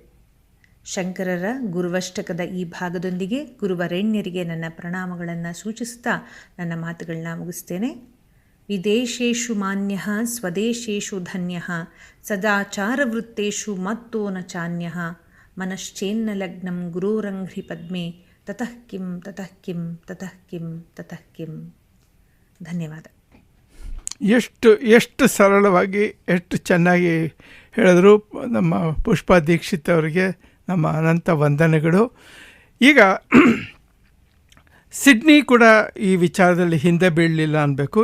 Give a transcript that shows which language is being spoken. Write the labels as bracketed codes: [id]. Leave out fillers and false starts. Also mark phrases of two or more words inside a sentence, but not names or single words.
[kn] ಶಂಕರರ ಗುರುವಷ್ಟಕದ ಈ ಭಾಗದೊಂದಿಗೆ ಗುರುವರೆಣ್ಯರಿಗೆ ನನ್ನ ಪ್ರಣಾಮಗಳನ್ನು ಸೂಚಿಸುತ್ತಾ ನನ್ನ ಮಾತುಗಳನ್ನ ಮುಗಿಸ್ತೇನೆ. [sa] ವಿದೇಶೇಷು ಮಾನ್ಯಃ ಸ್ವದೇಶೇಷು ಧನ್ಯಃ ಸದಾಚಾರವೃತ್ತೇಷು ಮತ್ತೋ ನ ಚಾನ್ಯಃ ಮನಶ್ಚೇನ್ನ ಲಗ್ನಂ ಗುರೋರಂಘ್ರಿ ಪದ್ಮೆ ತತಃ ಕಿಂ ತತಃ ಕಿಂ ತತಃ ಕಿಂ ತತಃ ಕಿಂ. [kn] ಧನ್ಯವಾದ. ಎಷ್ಟು ಸರಳವಾಗಿ ಎಷ್ಟು ಚೆನ್ನಾಗಿ ಹೇಳಿದ್ರು ನಮ್ಮ ಪುಷ್ಪಾ ದೀಕ್ಷಿತ್ ಅವರಿಗೆ ನಮ್ಮ ಅನಂತ ವಂದನೆಗಳು. ಈಗ ಸಿಡ್ನಿ ಕೂಡ ಈ ವಿಚಾರದಲ್ಲಿ ಹಿಂದೆ ಬೀಳಲಿಲ್ಲ ಅನ್ನಬೇಕು.